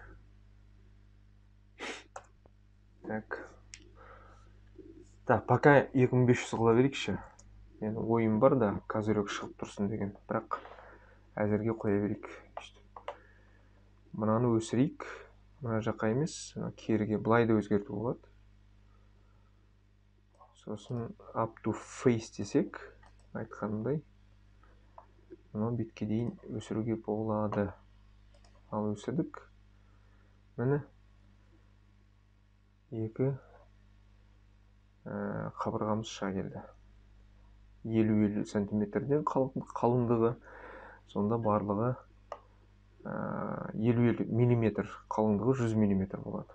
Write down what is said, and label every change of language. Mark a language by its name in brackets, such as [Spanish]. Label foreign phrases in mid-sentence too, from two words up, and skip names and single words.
[Russian] Так, пока [Kazakh] 2500 қыла берейікші. Мен ойым бар да, қазірек шығып тұрсын деген. Бірақ әзірге қоя берейік. Мынаны өсірейік. Мына жаққа емес, керіге былайды өзгерту болады. Сосын [English] up to face [Kazakh] десек, айтқанымдай, мына бетке дейін өсіруге болады. Ал өсірдік. Міне екі қабырғамыз шыға келді. 50-50 сантиметрден қалыңдығы, сонда барлығы 50 миллиметр, қалыңдығы 100 миллиметр болады.